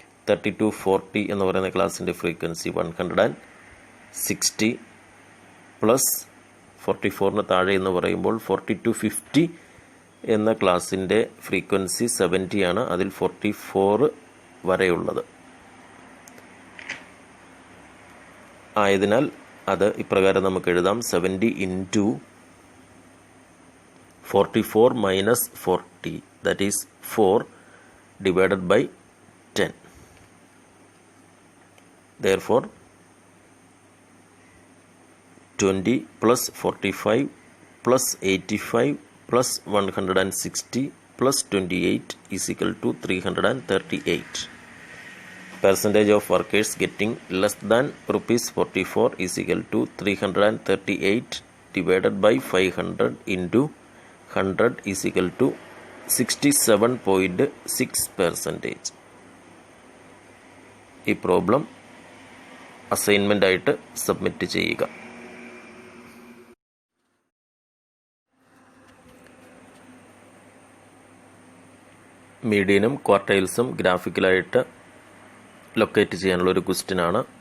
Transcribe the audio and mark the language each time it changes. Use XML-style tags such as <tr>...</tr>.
<ml>30 to 40 എന്ന് പറയുന്ന ക്ലാസ്സിൻ്റെ ഫ്രീക്വൻസി 160 പ്ലസ് 44 താഴെ എന്ന് പറയുമ്പോൾ 40 to 50 എന്ന ക്ലാസ്സിൻ്റെ ഫ്രീക്വൻസി 70 ആണ്. അതിൽ 44 വരെയുള്ളത് ആയതിനാൽ അത് ഇപ്രകാരം നമുക്ക് എഴുതാം.</ml> <en>70 into 44 minus 40, that is 4 divided by 10. Therefore 20 plus 45 plus 85 plus 160 plus 28 is equal to 338. Percentage of workers getting less than ₹44 is equal to 338 divided by 500 into 100 is equal to 67.6%.</en> <ml>ഈ പ്രോബ്ലം അസൈൻമെൻ്റ് ആയിട്ട് submit ചെയ്യുക. മീഡിയനും ക്വാർട്ടൈൽസും ഗ്രാഫിക്കലായിട്ട് locate ചെയ്യാനുള്ള ഒരു ക്വസ്റ്റ്യനാണ്.</ml>